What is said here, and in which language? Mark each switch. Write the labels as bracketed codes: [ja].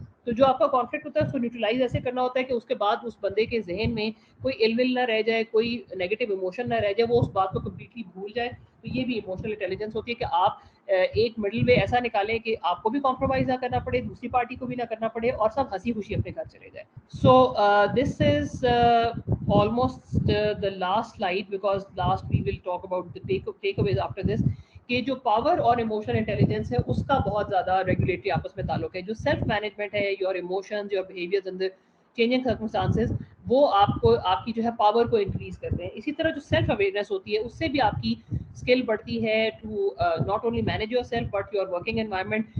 [ur] تو جو آپ کا کانفلکٹ ہوتا ہے اس کو نیوٹرلائز ایسے کرنا ہوتا ہے کہ اس کے بعد اس بندے کے ذہن میں کوئی علم نہ رہ جائے, کوئی نیگیٹو ایموشن نہ رہ جائے, وہ اس بات کو کمپلیٹلی بھول جائے. تو یہ بھی ایموشنل انٹیلیجنس ہوتی ہے کہ آپ ایک مڈل وے ایسا نکالیں کہ آپ کو بھی کمپرومائز نہ کرنا پڑے, دوسری پارٹی کو بھی نہ کرنا پڑے, اور سب ہنسی خوشی اپنے گھر چلے جائیں. [en] So this is almost the last slide because last we will talk about the takeaways after this. [ur] کہ جو پاور اور ایموشنل انٹیلیجنس ہے اس کا بہت زیادہ ریگولیٹری آپس میں تعلق ہے. جو سیلف مینجمنٹ ہے, [en] your emotions, your behaviours in the changing circumstances, [ur] وہ آپ کو آپ کی جو ہے پاور کو انکریز کرتے ہیں. اسی طرح جو سیلف اویئرنیس ہوتی ہے اس سے بھی آپ کی اسکل بڑھتی ہے [en] To not only manage your self but your working environment.